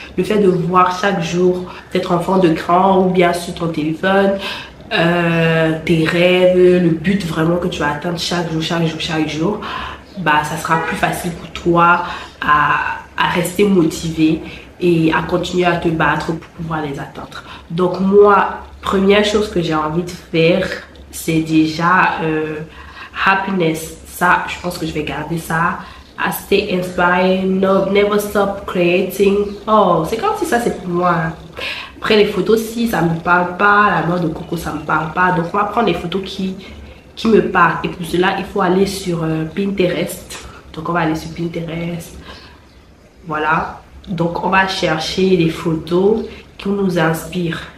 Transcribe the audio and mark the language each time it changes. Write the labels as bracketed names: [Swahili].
[French] Le fait de voir chaque jour, peut-être en fond d'écran ou bien sur ton téléphone, tes rêves, le but vraiment que tu vas atteindre chaque jour, bah, ça sera plus facile pour toi à rester motivé et à continuer à te battre pour pouvoir les atteindre. Donc moi, première chose que j'ai envie de faire, c'est déjà happiness. Ça, je pense que je vais garder ça. [English] I stay inspired, never stop creating. [French] Oh, c'est comme si ça c'est pour moi. Après les photos, si ça me parle pas, la noix de coco ça me parle pas. Donc on va prendre des photos qui me parlent. Et pour cela, il faut aller sur Pinterest. Donc on va aller sur Pinterest. Voilà. Donc on va chercher des photos qui nous inspirent.